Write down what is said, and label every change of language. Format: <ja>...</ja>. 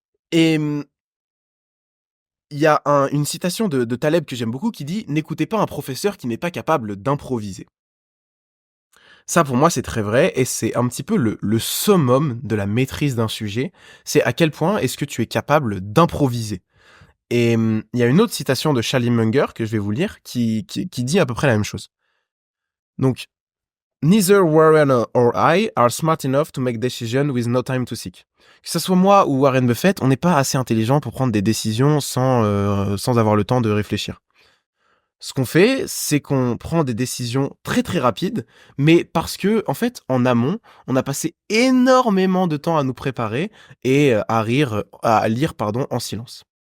<fr>Et il y a une citation de Taleb que j'aime beaucoup qui dit « N'écoutez pas un professeur qui n'est pas capable d'improviser ». Ça, pour moi, c'est très vrai et c'est un petit peu le summum de la maîtrise d'un sujet. C'est à quel point est-ce que tu es capable d'improviser. Et il y a une autre citation de Charlie Munger que je vais vous lire qui dit à peu près la même chose.</fr> <en>Donc, Neither Warren or I are smart enough to make decisions with no time to seek.</en> <fr>Que ce soit moi ou Warren Buffett, on n'est pas assez intelligent pour prendre des décisions sans avoir le temps de réfléchir. Ce qu'on fait, c'est qu'on prend des décisions très très rapides, mais parce que, en fait, en amont, on a passé énormément de temps à nous préparer et à lire, en silence.</fr>